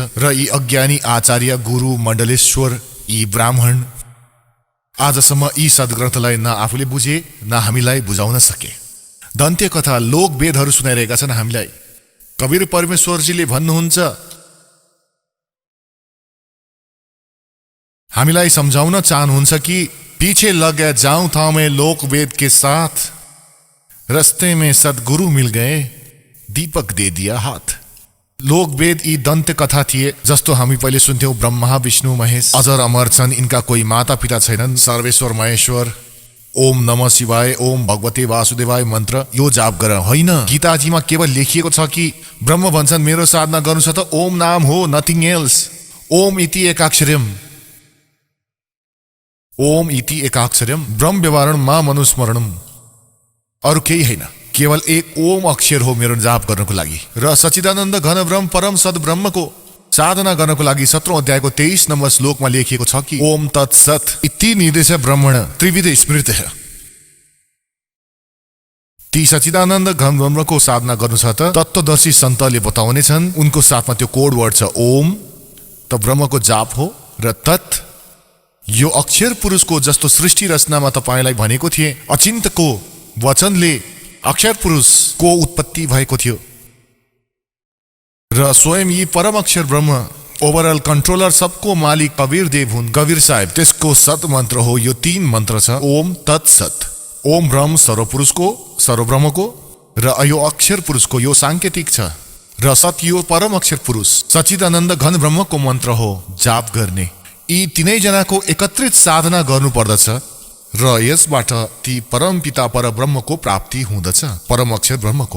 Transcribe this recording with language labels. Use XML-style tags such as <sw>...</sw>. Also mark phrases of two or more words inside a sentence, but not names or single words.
<ne>र यी अज्ञानी आचार्य गुरु मण्डलेश्वर, यी ब्राह्मण आजसम्म यी सद्ग्रन्थलाई न आफूले बुझे न हामीलाई बुझाउन सके। दन्त्य कथा लोक वेदहरू सुनाइरहेका छन् हामीलाई। कबीर परमेश्वरजीले भन्नुहुन्छ, हामीलाई सम्झाउन चाहनुहुन्छ कि</ne> <hi>पीछे लग गया जाऊं था मैं लोक वेद के साथ, रस्ते में सदगुरु मिल गए, दीपक दे दिया हाथ।</hi> <ne>लोक वेद यी दन्त्य कथा थिए, जस्तो हामी पहिले सुन्थ्यौं, ब्रह्मा विष्णु महेश अजर अमर छन्, इनका कोही माता पिता छैनन्,</ne> <sa>सर्वेश्वर महेश्वर, ओम नमः शिवाय, ओम भगवते वासुदेवाय</sa> <ne>मन्त्र यो जाप गर। होइन, गीताजीमा केवल लेखिएको छ कि ब्रह्म भन्छन् मेरो साधना गर्नु छ त ओम नाम हो,</ne> <en>nothing else.</en> <sa>ओम इति एकाक्षरम, ओम इति एकाक्षरम ब्रह्म व्यवहारण मा मनुस्मरणम,</sa> <ne>अरू केही होइन, केवल एक ओम अक्षर हो मेरो जाप गर्नको लागि। र सच्चिदानन्द घन ब्रह्म परम सद ब्रह्मको साधना गर्नको लागि 17औं अध्यायको 23 नम्बर श्लोकमा लेखिएको छ कि</ne> <sa>ओम तत्सत इति निर्देश ब्रह्मण त्रिविध स्मृत।</sa> <ne>ती सच्चिदानन्द घन ब्रह्मको साधना गर्नु छ त तत्त्वदर्शी सन्तले बताउने छन्, उनको साथमा त्यो</ne> <en>code word</en> <ne>छ ओम, त ब्रह्मको जाप हो। र तत् यो अक्षर पुरुषको जस्तो सृष्टि रचनामा तपाईलाई भनेको थिए, अचिन्तको वचनले अक्षर पुरुषको उत्पत्ति भएको थियो। र स्वयं यी परम अक्षर ब्रह्म</ne> <en>overall controller,</en> <ne>सबको मालिक कबीर देव हुन्, कबीर साहेब, त्यसको सत मन्त्र हो। यो 3 मन्त्र छ,</ne> <sa>ओम तत्सत।</sa> <ne>ओम ब्रह्म सर्वब्रह्मको र यो अक्षर पुरुषको यो सांकेतिक छ र सत यो परम अक्षर पुरुष सच्चिदानन्द घन ब्रह्मको मन्त्र हो जाप गर्ने। यी तीनैजनाको एकत्रित साधना गर्नु पर्दछ र यसबाट ती परम पिता पर ब्रह्मको प्राप्ति हुँदछ, परम अक्षर ब्रह्मको।</ne>